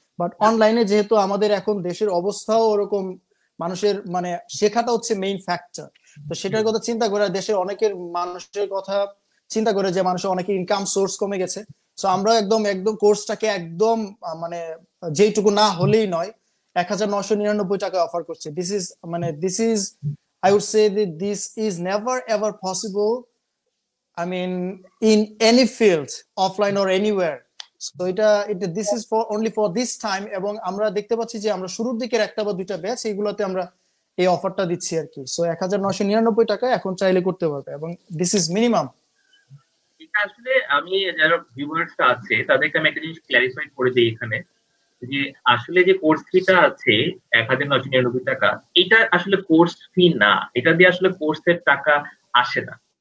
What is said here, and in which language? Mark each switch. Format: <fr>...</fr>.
<bn>But অনলাইনে যেহেতু আমাদের এখন দেশের অবস্থাও ওরকম, মানুষের মানে শেখাটা হচ্ছে মেইন ফ্যাক্টর, তো সেটার কথা চিন্তা করে, দেশের অনেকের মানুষের কথা চিন্তা করে, যে মানুষের অনেকের ইনকাম সোর্স কমে গেছে, সো আমরা একদম কোর্সটাকে একদম মানে যেইটুকু না হলেই নয় 1,999 টাকা অফার করছে।</bn> <en>This is I would say that this is never ever possible, I mean, in any field, offline or anywhere.</en> <bn>So এটা</bn> <en>this is for only for this time,</en> <bn>এবং আমরা দেখতে পাচ্ছি যে আমরা শুরুর দিকের একটা বা দুইটা ব্যাচ, এইগুলোতে আমরা এই অফারটা দিচ্ছি আর কি। সো 1,999 টাকা এখন চাইলে করতে পারবে, এবং</bn> <en>This is minimum.</en> <bn>এটা আসলে আমি যারা ভিউয়ার্সটা আছে তাদেরকে আমি একটা জিনিস ক্লারিফাই করে দিই এখানে, যে আসলে যে কোর্স ফিটা আছে 1,999 টাকা, এটা আসলে কোর্স ফি না, এটা দিয়ে আসলে কোর্সের টাকা আসে না।</bn>